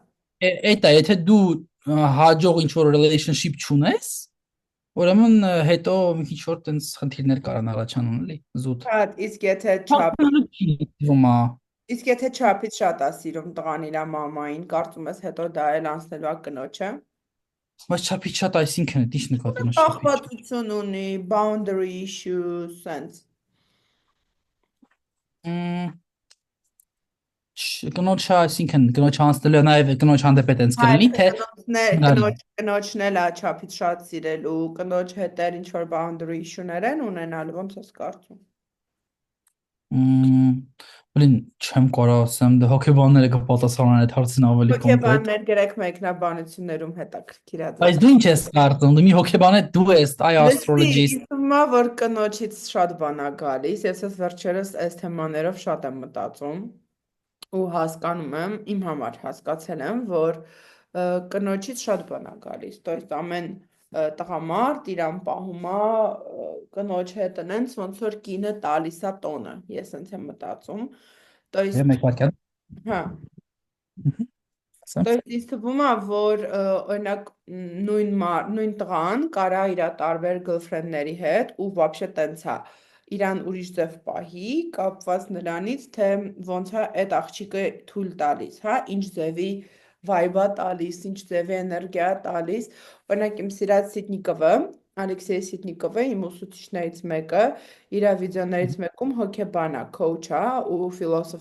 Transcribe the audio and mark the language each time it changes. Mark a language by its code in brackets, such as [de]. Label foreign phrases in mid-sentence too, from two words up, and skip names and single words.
[hy] Այդ է, եթե դու հաջող ինչ որ relationship չունես, ուրեմն հետո մի քիչ որ տենց խնդիրներ կարան առաջանան, էլի, զուտ։ Հա, Հաղթանակ չի թվում է։ իսկ եթե չափից շատ է սիրում տղան իր մամային, կարծում ես հետո դա էլ անցնելու է կնոջը։ Բայց չափից շատ այսինքն է, ինչ նկատի ունես չափից շատ։ Կախվածություն ունի, [en] boundary issues, sense։ [hy] Մ, Կնոջ այսինքն կնոջ անցնելու նաև կնոջ հանդեպ է տենց Հա, կլինի, թե կնոջն էլ է չափից շատ սիրելու, կնոջ հետ էլ ինչ որ [en] boundary issue- [hy] ներ են ունենալ, ոնց ես կարծում։ Блин, չեմ կարող ասեմ, դա հոգեբանները կպատասխանեն այդ հարցին ավելի կոնկրետ։ Հոգեբաններ գրեք մեկնաբանություններում հետաքրքիր է Բայց ձեզ։ դու ինչ ես կարծում, դու մի հոգեբան ես, դու ես, այ Լսի, astrologist։ ինձ թվում է, որ կնոջից շատ բան է գալիս, ես այս վերջերս այս թեմաներով շատ եմ մտածում ու հասկանում եմ, իմ համար հասկացել եմ, որ կնոջից շատ բան է գալիս, [ru] то есть [hy] ամեն տղամարդ իրան պահում է կնոջ հետ ընենց ոնց որ կինը տալիս է տոնը, ես ընց եմ մտածում, то Է есть մեկ վարքան։ հա Ասա։ [ru] То есть [hy] ինձ թվում է, որ օրինակ նույն տղան կարա իր տարբեր girlfriend-ների հետ ու вообще տենց է իրան ուրիշ ձև պահի, կապված նրանից, թե ոնց է այդ աղջիկը թույլ տալիս, հա, ինչ ձևի vibe-ա տալիս, ինչ ձևի էներգիա տալիս։ Օրինակ իմ սիրած Սիդնիկովը, Ալեքսեյ Սիդնիկովը, իմ ուսուցիչներից մեկը, իր վիդեոներից մեկում հոգեբան է, coach է ու ֆիլոսոֆ